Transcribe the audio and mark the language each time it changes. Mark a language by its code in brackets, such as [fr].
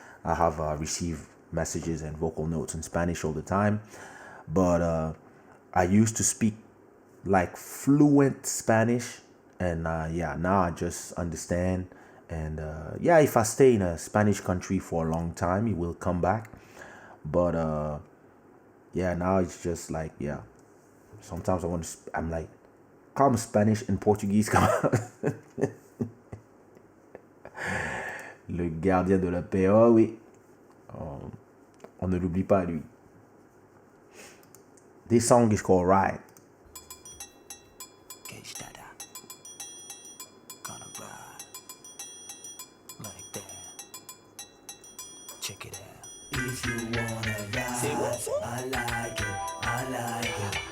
[en] I have received messages and vocal notes in Spanish all the time, but I used to speak like fluent Spanish, and now I just understand. And if I stay in a Spanish country for a long time, it will come back. But now it's just like, sometimes I'm like, comme Spanish and Portuguese. [fr] Le gardien de la paix, oh oui, on ne l'oublie pas lui. [en] This song is called Ride. Kaysha, gonna ride like that. Check it out. If you wanna ride, I like it.